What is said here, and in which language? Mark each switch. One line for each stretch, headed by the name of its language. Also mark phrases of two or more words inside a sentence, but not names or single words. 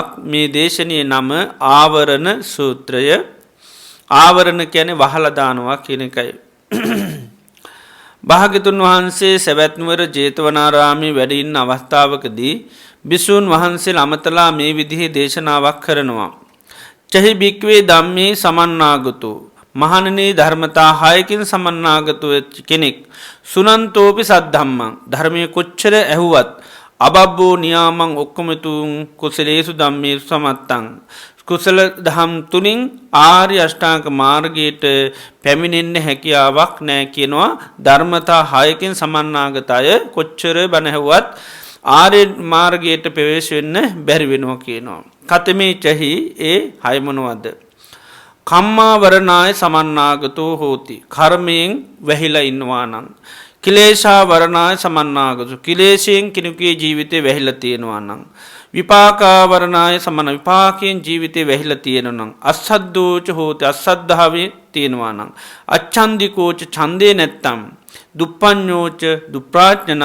Sinhala: මේ දේශනයේ නම ආවරණ සූත්‍රය. ආවරණ කියන්නේ වහලා දානවා කියන එකයි. භාග්‍යතුන් වහන්සේ සවැත් නුවර ජේතවනාරාමයේ වැඩ ඉන්න අවස්ථාවකදී භික්ෂුන් වහන්සේලා අමතලා මේ විදිහේ දේශනාවක් කරනවා.
Pali: චහි භික්ඛවේ ධම්මේ සමන්නාගතෝ,
Sinhala: මහණෙනි ධර්මතා 6කින් සමන්නාගතෝ කෙනෙක්
Pali: සුනන්තෝපි සද්ධම්මං,
Sinhala: ධර්මයේ කොච්චර ඇහුවත්
Pali: අබබ්බෝ නියාමං ඔක්කමතුං කුසලේසු ධම්මේසු සමත්තං,
Sinhala: කුසල දහම් තුලින් ආර්ය අෂ්ටාංග මාර්ගයට පැමිණෙන්න හැකියාවක් නැහැ කියනවා. ධර්මතා 6කින් සමන්නාගත අය කොච්චර බණ ඇහුවත් ආර්ය මාර්ගයට ප්‍රවේශ වෙන්න බැරි වෙනවා කියනවා.
Pali: කතමේ චහි
Sinhala: ඒ 6 මොනවද?
Pali: කම්මා වරණාය සමන්නාගතෝ හෝති,
Sinhala: කර්මයෙන් වැහිලා ඉන්නවා නම්.
Pali: කිලේශා වරණාය සමන්නාගතෝ,
Sinhala: කිලේශයෙන් කෙනෙකුගේ ජීවිතේ වැහිලා තියෙනවා නම්.
Pali: විපාකා වරණාය සමන,
Sinhala: විපාකයෙන් ජීවිතේ වැහිලා තියෙනවා නම්.
Pali: අසද්දෝච හෝති,
Sinhala: අසද්ධාවේ තියෙනවා නම්. අච්ඡන්දිකෝච, ඡන්දේ නැත්තම්. දුප්පඤ්ඤෝච, දුප්‍රාඥනං.